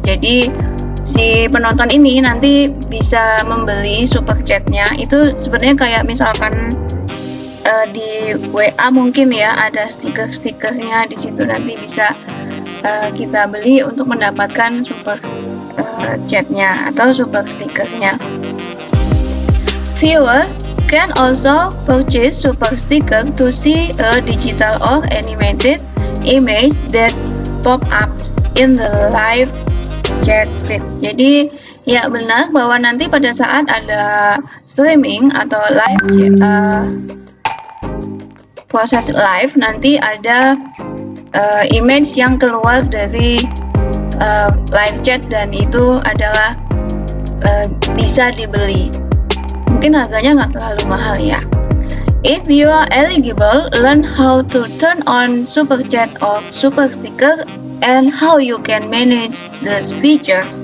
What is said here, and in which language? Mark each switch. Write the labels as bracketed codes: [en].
[id] Jadi si penonton ini nanti bisa membeli super chatnya. Itu sebenarnya kayak misalkan di WA mungkin ya ada stiker-stikernya di situ, nanti bisa kita beli untuk mendapatkan super chatnya atau super stikernya. [en] Viewer can also purchase super sticker to see a digital or animated image that pop ups in the live chat feed. [id] Jadi ya benar bahwa nanti pada saat ada streaming atau live proses live, nanti ada image yang keluar dari live chat dan itu adalah bisa dibeli. Mungkin harganya nggak terlalu mahal ya. [en] If you are eligible, learn how to turn on super chat or super sticker and how you can manage these features.